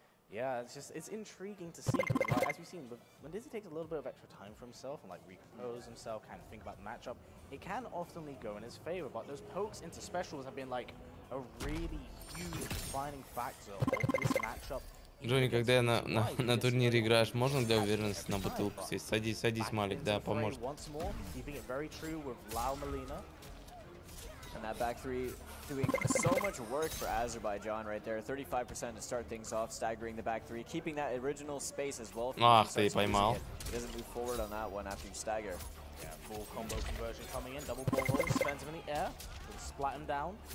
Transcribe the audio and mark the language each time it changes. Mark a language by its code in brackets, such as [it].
[en] Yeah, it's intriguing to see. Like, as we've seen, when Dizzy takes a little bit of extra time for himself and like recompose himself, kind of think about the matchup, it can often go in his favor. But those pokes into specials have been like a really huge defining factor of this matchup. [ru] Джонни, когда я на турнире играешь, можно для уверенности на бутылку сесть? Садись, Малик, да, поможет. [en] And that back three doing so much work for Azerbaijan right there. 35% to start things off, staggering the back three, keeping that original space as well. [ru] Ах, ты поймал. [en] He doesn't move forward on that one after you stagger. Yeah, full combo conversion coming in, double ball roll, spends him in the air, splat him down.